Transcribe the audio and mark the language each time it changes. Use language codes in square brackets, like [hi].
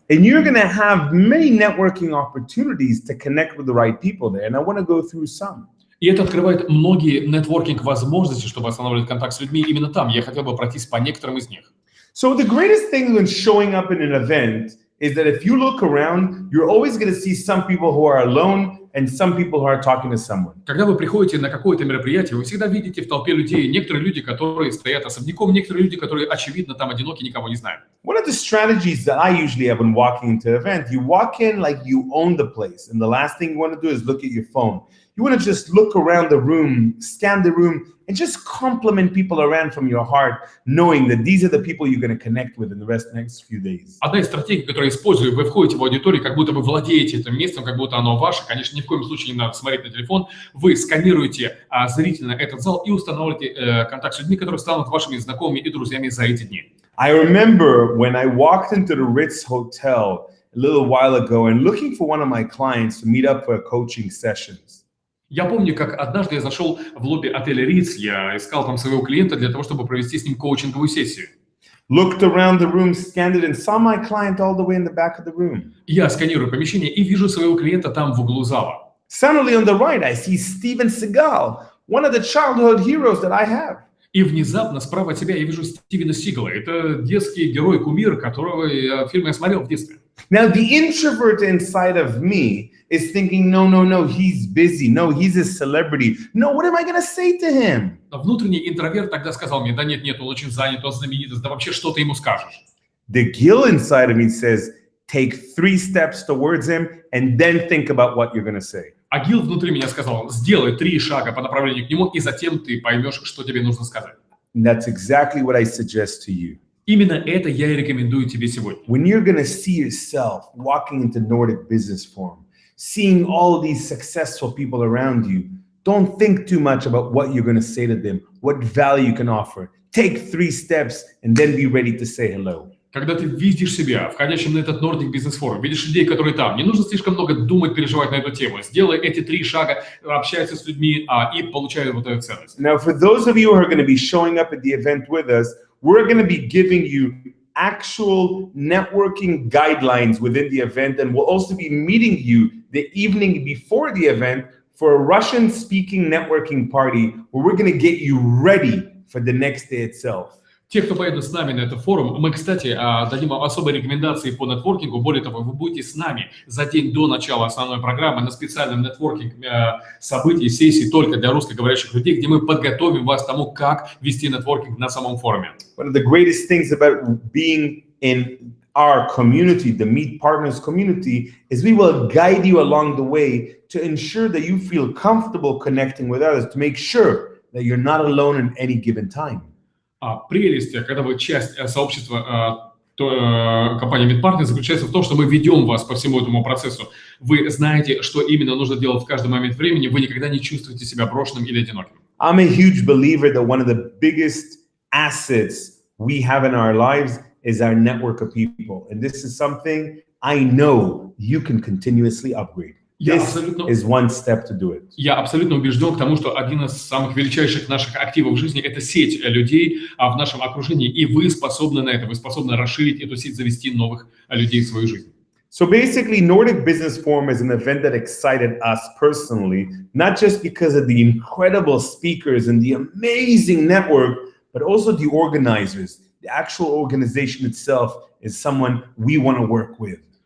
[en] And you're going to have many networking opportunities to connect with the right people there, and I want to go through some. [ru] И это открывает многие нетворкинг-возможности, чтобы устанавливать контакт с людьми именно там. Я хотел бы пройтись по некоторым из них. [en] So the greatest thing when showing up in an event is that if you look around, you're always going to see some people who are alone and some people who are talking to someone. [ru] Когда вы приходите на какое-то мероприятие, вы всегда видите в толпе людей некоторые люди, которые стоят особняком, некоторые люди, которые, очевидно, там одиноки, никого не знают. [en] One of the strategies that I usually have when walking into an event, you walk in like you own the place, and the last thing you want to do is look at your phone. You want to just look around the room, scan the room, and just compliment people around from your heart, knowing that these are the people you're going to connect with in the next few days. [ru] Одна из стратегий, которую я использую, вы входите в аудиторию, как будто вы владеете этим местом, как будто оно ваше. Конечно, ни в коем случае не надо смотреть на телефон. Вы сканируете зрительно этот зал и устанавливаете контакт с людьми, которые станут вашими знакомыми и друзьями за эти дни. [en] I remember when I walked into the Ritz Hotel a little while ago and looking for one of my clients to meet up for coaching sessions. [ru] Я помню, как однажды я зашел в лобби отеля Ritz, я искал там своего клиента для того, чтобы провести с ним коучинговую сессию. [en] Looked around the room, scanned it, and saw my client all the way in the back of the room. [ru] Я сканирую помещение и вижу своего клиента там в углу зала. [en] Suddenly on the right, I see Steven Seagal, one of the childhood heroes that I have. [ru] И внезапно справа от себя я вижу Стивена Сигала. Это детский герой-кумир, которого фильм я смотрел в детстве. [en] Now, the introvert inside of me is thinking, no, he's busy. No, he's a celebrity. No, what am I going to say to him? [ru] Внутренний интроверт тогда сказал мне, да нет, он очень занят, он знаменитость, да вообще что ты ему скажешь? [en] The Gil inside of me says, take 3 steps towards him and then think about what you're going to say. [ru] А Гил внутри меня сказал, сделай 3 шага по направлению к нему, и затем ты поймешь, что тебе нужно сказать. [en] And that's exactly what I suggest to you. [ru] Именно это я и рекомендую тебе сегодня. [en] When you're going to see yourself walking into Nordic Business Forum, seeing all of these successful people around you, don't think too much about what you're going to say to them, what value you can offer. Take 3 steps and then be ready to say hello. [ru] Когда ты видишь себя входящим на этот Nordic Business Forum, видишь людей, которые там, не нужно слишком много думать, переживать на эту тему. Сделай эти 3 шага, общайся с людьми и получай вот эту ценность. [en] Now, for those of you who are going to be showing up at the event with us, we're going to be giving you actual networking guidelines within the event, and we'll also be meeting you the evening before the event for a Russian-speaking networking party where we're going to get you ready for the next day itself. [ru] Те, кто поедут с нами на этот форум, мы, кстати, дадим вам особые рекомендации по нетворкингу. Более того, вы будете с нами за день до начала основной программы на специальном нетворкинг событии, сессии только для русскоговорящих людей, где мы подготовим вас к тому, как вести нетворкинг на самом форуме. [en] One of the greatest things about being in our community, the Meet Partners community, is we will guide you along the way to ensure that you feel comfortable connecting with others, to make sure that you're not alone in any given time. [ru] Прелесть, когда вы часть сообщества компании MeetPartners, заключается в том, что мы ведем вас по всему этому процессу. Вы знаете, что именно нужно делать в каждый момент времени, вы никогда не чувствуете себя брошенным или одиноким. [en] I'm a huge believer that one of the biggest assets we have in our lives is our network of people. And this is something I know you can continuously upgrade. This is one step to do it. [ru] Я абсолютно убежден к тому, что один из самых величайших наших активов в жизни – это сеть людей в нашем окружении, и вы способны на это, вы способны расширить эту сеть, завести новых людей в свою жизнь. [en] So basically, Nordic Business Forum is an event that excited us personally, not just because of the incredible speakers and the amazing network, but also the organizers. The actual organization itself is someone we want to work with.